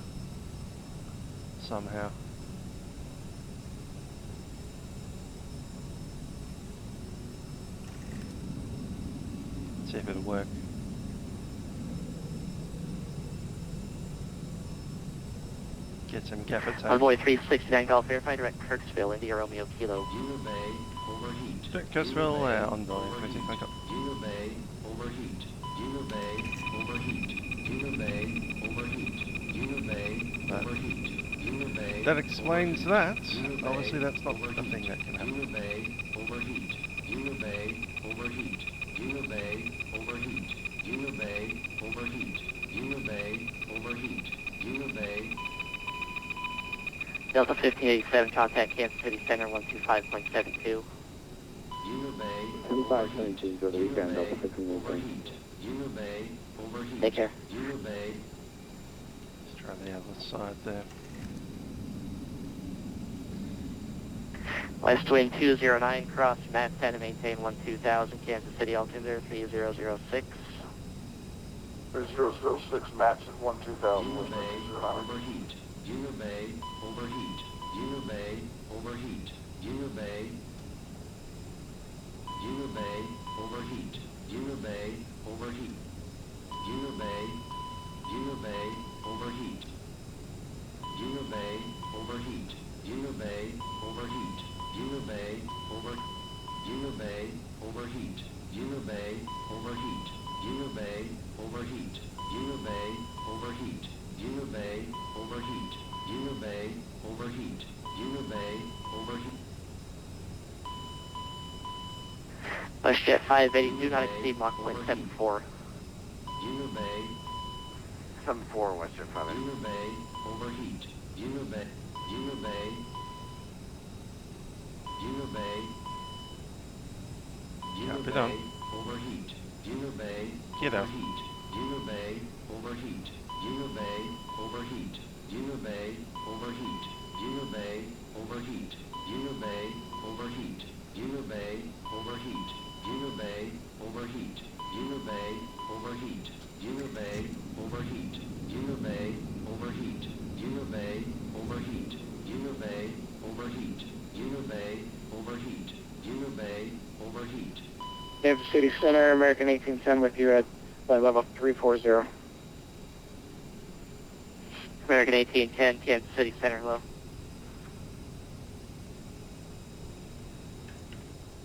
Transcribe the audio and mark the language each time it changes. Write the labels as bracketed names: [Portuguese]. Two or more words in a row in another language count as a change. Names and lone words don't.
[English] Somehow. See if it'll work. Get some gaffer tape. Envoy 369 Golf, verify direct Kirksville, India Romeo Kilo. Unit Bay, overheat. Direct Kirksville, Envoy 369 Golf. Unit Bay, overheat. Unit Bay, overheat. Unit Bay, overheat. Unit Bay, overheat. Unit Bay. That explains that. Obviously that's not the thing that can happen. Unit Bay, overheat. Unit Bay, overheat. Unit Bay, overheat. Unit Bay, overheat. Unit Bay, overheat. Unit Bay. Delta 1587, contact Kansas City Center 125.72. Unit Bay, 2522, go to the weekend, Delta 1587. Unit Bay, overheat. Take care. Unit Bay. Let's try the other side there. West wind 209, cross Mat 10 to maintain 12000, Kansas City altimeter 3006. 3006, match at 12000. Unit Bay, overheat. Unit Bay, overheat. Unit Bay, overheat. Unit Bay. Unit Bay, overheat. Unit Bay, overheat. Unit Bay. Unit Bay, overheat. Unit Bay, overheat. Unit Bay, overheat. Unit Bay, over. Unit Bay, overheat. Unit Bay, overheat. Unit Bay, overheat. Unit Bay, overheat. Unit Bay, overheat. Unit Bay, overheat. Unit Bay, overheat. WestJet 580, do not exceed Mach 0.74. Unit Bay, 74, WestJet 580. Unit Bay, overheat. Unit Bay, Unit Bay. Unit Bay. Unit Copy Bay, that. overheat. Unit Bay, Get out. overheat. Unit Bay, overheat. Unit Bay, overheat. Unit Bay, overheat. Unit Bay, overheat. Unit Bay, overheat. Unit Bay, overheat. Unit Bay, overheat. Unit Bay, overheat. Unit Bay, overheat. Unit Bay, overheat. Unit Bay, overheat. Unit Bay, overheat. Unit Bay, overheat. Unit Bay, overheat. Kansas City Center, American 1810 with you at flight level 340. American 1810, Kansas City Center, hello.